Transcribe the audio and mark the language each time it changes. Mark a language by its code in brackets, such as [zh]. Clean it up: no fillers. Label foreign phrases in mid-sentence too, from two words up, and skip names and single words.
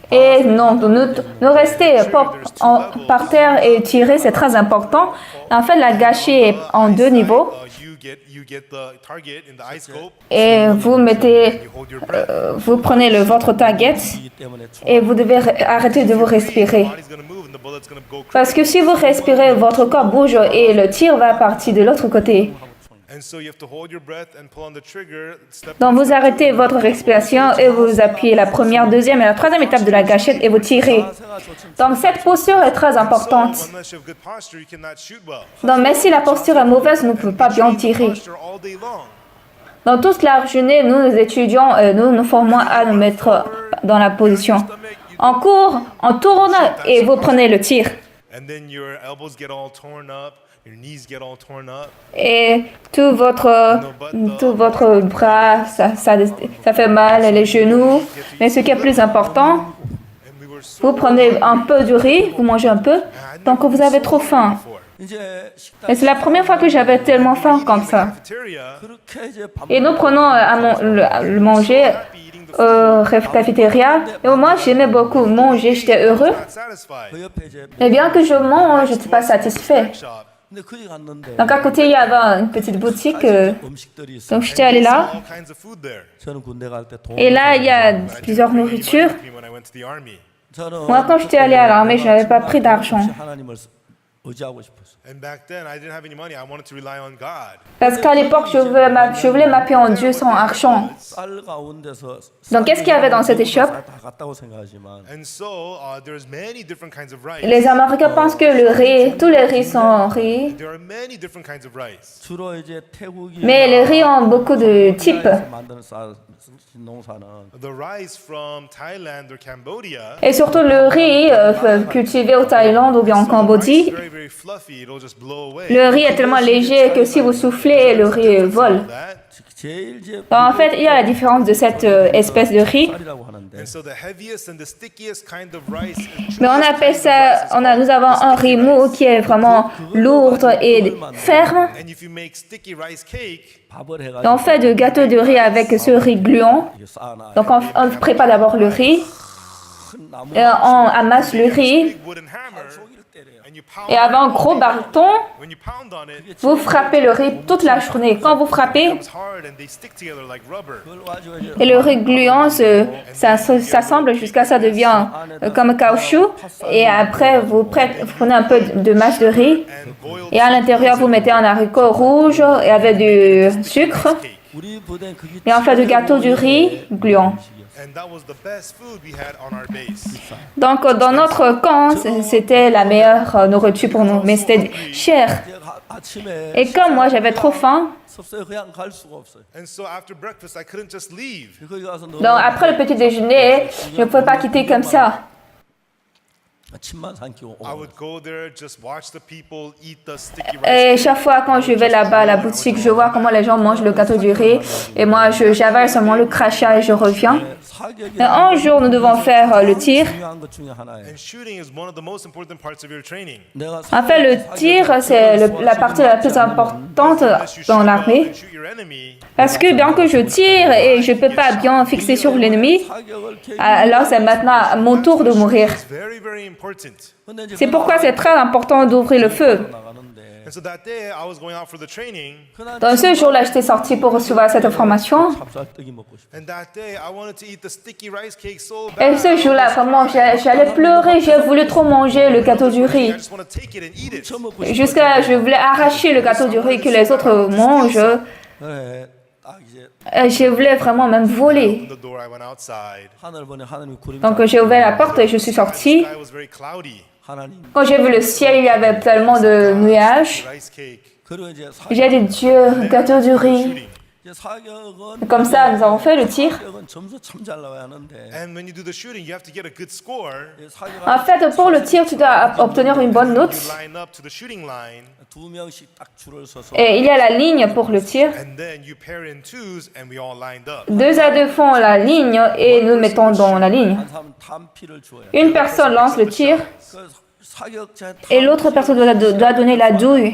[fr] Et non, nous rester par terre et tirer, c'est très important. En fait, la gâchée est en 2 niveaux. [en] You get the target in the eye scope. [fr] Et vous mettez, [en] You hold your breath. [fr] vous prenez votre target [ko] 이기 때문에 총 [fr] et vous devez arrêter de vous respirer. [en] Body's gonna move and the bullet's gonna go. [fr] Parce que si vous respirez, votre corps bouge et le tir va partir de l'autre côté. [en] And so you have to hold your breath and pull on the trigger. Step [fr] Donc vous arrêtez votre respiration et vous appuyez la première, deuxième et la troisième étape de la gâchette et vous tirez. [ko] 자세가 좋지. [fr] Donc cette posture est très importante. [en] So unless you have good posture, you cannot shoot well. [fr] Donc mais si la posture est mauvaise, vous ne pouvez pas bien tirer. [en] Posture all day long. [fr] Dans toute la journée, nous étudions, nous nous formons à nous mettre dans la position. On court, on tourne et vous prenez le tir. [en] And then your elbows get all torn up, your knees get all torn up. [fr] Et tout votre bras, ça fait mal, les genoux. Mais ce qui est plus important, [en] And we were so [fr] vous prenez un peu du riz, vous mangez un peu, donc vous avez trop faim. [en] before. [ko] 이제 식당 [fr] Et c'est la première fois que j'avais tellement faim comme ça. [en] Cafeteria, [ko] 그렇게 이제 밥 [fr] Et nous prenons le manger au cafétéria. Et moi, j'aimais beaucoup manger, j'étais heureux. [en] not satisfied. [ko] 그 옆에 이제 [fr] Mais bien que je mange, je n'étais pas satisfait. [en] Shop. [ko] 근데 거기 갔는데 [fr] Donc à côté, il y avait une petite boutique. [ko] 음식들이 있어. [fr] Donc j'étais allée là. [en] All kinds of food there. [ko] 저는 군대 갈 때 돈. [fr] Et là, il y a plusieurs nourritures. [en] When I went to the army. [ko] 저는 [fr] Moi, quand j'étais allée à l'armée, je n'avais pas pris d'argent. [ko] 하나님을 의지하고 싶었어. [en] And back then, I didn't have any money. I wanted to rely on God. [fr] Parce qu'à l'époque, je voulais m'appuyer en Dieu sans argent. [ko] 쌀 가운데서 [fr] Donc qu'est-ce qu'il y avait dans cette échoppe? [ko] 다 같다고 생각하지만 [en] And so there's many different kinds of rice. [fr] Les Américains pensent que le riz, tous les riz sont riz. [en] There are many different kinds of rice. [ko] 주로 이제 태국이 [fr] Mais les riz ont beaucoup de types. [ko] 만드는 쌀 농사는 [en] The rice from Thailand or Cambodia. [fr] Et surtout le riz cultivé au Thaïlande ou bien en [en] It's [fr] Cambodge. [en] very, very fluffy. It'll just blow away. [fr] Le riz est tellement léger que si vous soufflez, le riz vole. [en] That. [ko] 제일 이제 [fr] Donc, en fait, il y a la différence de cette espèce de riz. [ko] 쌀이라고 하는데 [en] And so the heaviest and the stickiest kind of rice. [fr] Mais on appelle ça, nous avons un riz mou qui est vraiment lourd et ferme. [en] And if you make sticky rice cake, [ko] 밥을 [fr] Et [ko] 해가지고 [fr] on fait de gâteaux de riz avec ce riz gluant. [ko] 이렇게 쌓아놔. [fr] Donc on prépare d'abord le riz, [ko] 큰 나무 [fr] et on amasse le riz. [en] big wooden hammer, [ko] 종이를 때려요. [en] and you pound. [fr] Et avec un gros bâton, [en] When you pound on it, it [fr] vous frappez le riz toute la journée. Quand vous frappez, [en] becomes hard and they stick together like rubber. [ko] 그걸 가지고 이제 [fr] et le riz gluant s'assemble jusqu'à ça devient comme caoutchouc. Et après, vous prenez un peu de masse de riz. [en] And boiled [fr] Et à l'intérieur, vous mettez un haricot rouge et avec du sucre. [en] cake. [ko] 우리 부대는 그게 [fr] Et on fait du gâteau du riz gluant. [en] And that was the best food we had on our base. [fr] Donc, dans notre camp, c'était la meilleure nourriture pour nous, mais c'était cher. [ko] 아침에 [fr] Et comme moi, j'avais trop faim, [ko] 섭섭해 그냥 갈 수가 없어요. [en] And so after breakfast, I couldn't just leave. [ko] 거기 가서 [fr] donc après le petit déjeuner, je ne pouvais pas quitter comme ça. [ko] 침만 삼키고 [en] I would go there, just watch the people eat the sticky [fr] Et [en] rice [fr] chaque fois quand je vais là-bas à la boutique, je vois comment les gens mangent le gâteau du riz. Et moi, j'avale seulement le crachat et je reviens. Et un jour, nous devons faire le tir. [ko] 중요한 것 중에 하나예요. [en] And shooting is one of the most important parts of your training. [ko] 내가 [fr] En fait, le tir, c'est la partie la plus importante dans l'armée. [en] Shoot your enemy. [fr] Parce que bien que je tire et je ne peux pas bien fixer sur l'ennemi, alors c'est maintenant mon tour de mourir. [en] It's very, very important. [ko] 근데 이제 [fr] C'est pourquoi c'est très important d'ouvrir le feu. [ko] 나가는데 [en] And so that day, I was going out for the training. [fr] Dans ce jour-là, j'étais sortie pour recevoir cette information. [ko] 찹쌀떡이 먹고 싶어. [en] And that day, I wanted to eat the sticky rice cake so [fr] Et [en] bad. [fr] ce jour-là, vraiment, j'allais pleurer. J'ai voulu trop manger le gâteau du [en] I [fr] riz. [en] just want to take it and eat it. [ko] 처음 먹고 싶어. [fr] Jusqu'à, je voulais arracher le gâteau du riz que les autres mangent. [ko] 그래, 딱 이제 [fr] Je voulais vraiment même voler. [en] Opened the door, I went outside. [ko] 하늘 보니 하나님이 구름 [fr] Donc j'ai ouvert la porte et je suis sortie. [en] The sky was very cloudy. [ko] 하나님. [fr] Quand j'ai vu le ciel, il y avait tellement de nuages. [en] Rice cake. [ko] 그리고 이제 [fr] J'ai dit, Dieu, gâteau du riz. [en] Shooting. [ko] 이제 사격은 [fr] Comme ça, nous avons fait le tir. [ko] 사격은 점수 참 잘 나와야 하는데 [en] And when you do the shooting, you have to get a good score. [ko] 사격 [fr] En fait, pour le tir, tu dois obtenir une bonne note. [en] You line up to the shooting line, [ko] 두 명씩 딱 줄을 서서 [fr] Et il y a la ligne pour le tir. [en] and then you pair in twos, and we all lined up. [fr] 2 à 2 font la ligne et nous mettons dans la ligne. [ko] 한 사람 탄피를 줘요. [fr] Une personne lance le tir [ko] 그 사격자 [fr] et l'autre personne doit donner la douille.